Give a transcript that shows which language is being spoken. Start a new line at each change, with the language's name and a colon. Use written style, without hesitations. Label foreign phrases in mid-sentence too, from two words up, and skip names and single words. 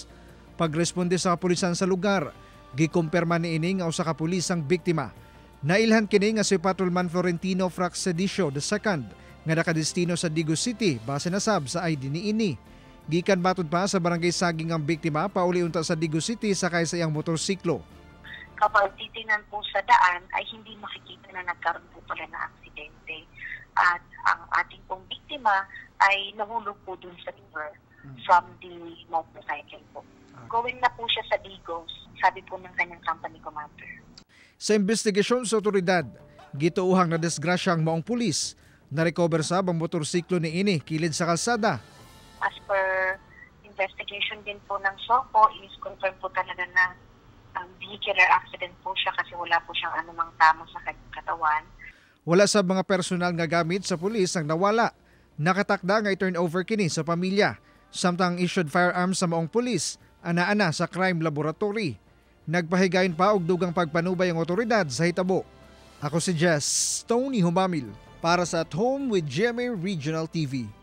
Cebuano: Pagresponde sa kapulisan sa lugar, gikumpirma niini nga usa ka pulis ang biktima. Nailhan kini nga si Patrolman Florentino Fraxedicio II nga nakadestino sa Digo City base na sab sa ID niini. Gikan batud pa sa barangay Saging ang biktima pauli unta sa Digo City sakay sa iyang motorsiklo.
Filipino: Kapag titinan po sa daan ay hindi makikita na nagkaroon po pala na aksidente. At ang ating pong biktima ay nahulog po dun sa river
English: from the motorcycle
Filipino: po. Going na po siya sa Digos, sabi po ng kanyang company commander.
Cebuano: Sa investigasyon sa otoridad, gituuhang na disgrasyang maong pulis, na-recover sa ang motorsiklo ni ini kilid sa kalsada.
English: As per investigation
Filipino: din po ng SOCO,
English: is confirmed
Filipino: po talaga na
English: vehicular accident
Filipino: po siya kasi wala po siyang anumang tama sa katawan.
Cebuano: Wala sa mga personal nga gamit sa pulis ang nawala. Nakatakda nga i-turn over kini sa pamilya. Samtang
English: issued firearms
Cebuano: sa maong pulis, ana-ana sa crime laboratory. Nagpahigayon pa og dugang pagpanubay ang otoridad sa hitabo. Ako si Jess Tony Humamil para sa At Home with GMA Regional TV.